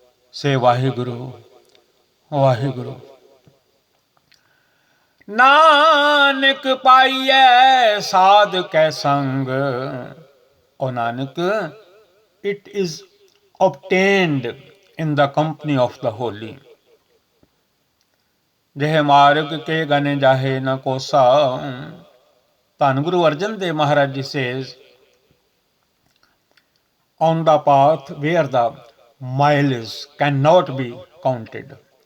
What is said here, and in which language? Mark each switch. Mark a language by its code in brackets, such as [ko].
[en] Say Vaheguru, Vaheguru. [pa] Nanak पाइये साध कै संग. [en] O Nanak, it is obtained in the company of the holy. [pa] जह मार्ग के गन जाहे न कोसा. [en] Dhan Guru Arjan Dev Maharaj ji says, on the path where the miles cannot be counted.